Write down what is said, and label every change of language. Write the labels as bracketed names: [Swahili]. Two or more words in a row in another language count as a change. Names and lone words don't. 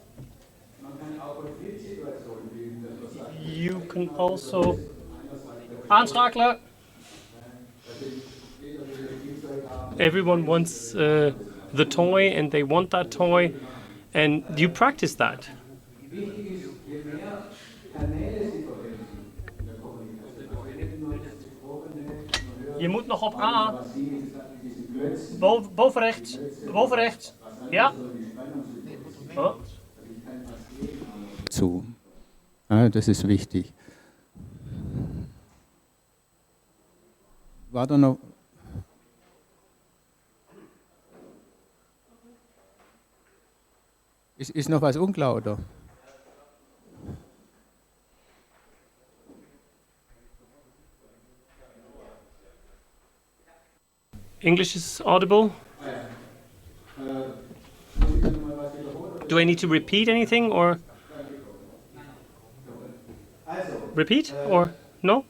[English] You can also... [Dutch] Aanschakelen! [English] everyone wants the toy and they want that toy, and you practice that. [Dutch] Je moet nog op A. Boven rechts. Boven rechts. Ja. Oh. [German] Zu. Ja, das ist wichtig. War da noch? Ist noch was unklar, oder? [English] English is audible. Do I need to repeat anything or repeat or no?